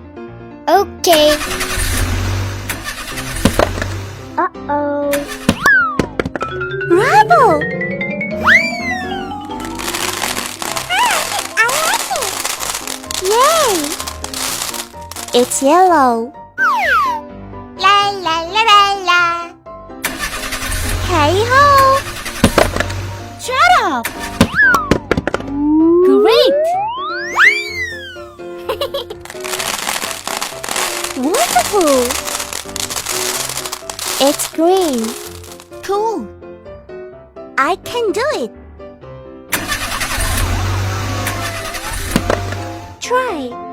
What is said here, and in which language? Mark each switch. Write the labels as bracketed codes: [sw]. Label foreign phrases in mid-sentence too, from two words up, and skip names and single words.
[en] Okay. Uh-oh. Bravo! I like it. Yay! It's yellow. La la la la la. Hey ho! Shut up. Great. Wonderful! It's green. Cool. I can do it. Try.